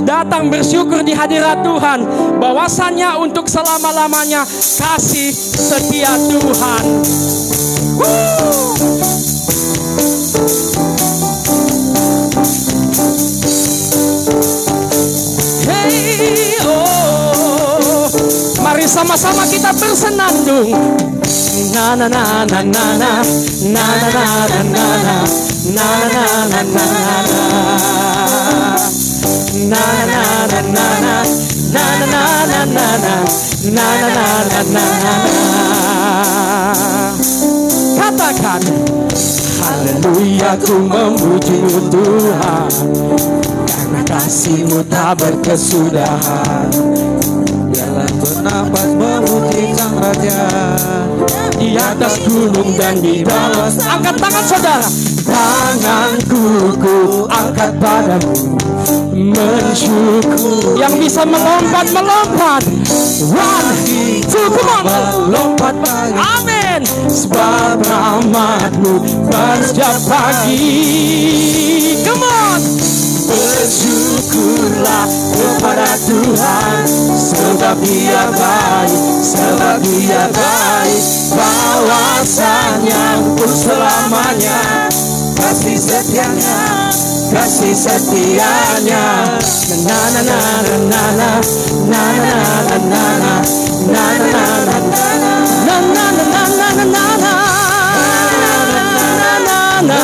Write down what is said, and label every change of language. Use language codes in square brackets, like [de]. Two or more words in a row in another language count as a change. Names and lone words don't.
[id] Datang bersyukur di hadirat Tuhan. Bahwasannya untuk selama-lamanya kasih setia Tuhan. Hey, oh, mari sama-sama kita bersenandung. Na na na na na na na na na na na na na na na na na. Katakan haleluya, ku memuji-Mu Tuhan, karena kasih-Mu tak berkesudahan. Jalan bernapas memuji Sang Raja, di atas gunung dan di bawah. Angkat tangan saudara. Tanganku ku angkat padamu, mensyukur. Yang bisa melompat. [en] One, two, come on. [id] Melompat pagi. Amin. Sebab rahmat-Mu setiap pagi. [en] Come on. [id] Bersyukurlah kepada Tuhan, sebab Dia baik, bahwasannya untuk selamanya kasih setianya. Na na na na na na na na na na.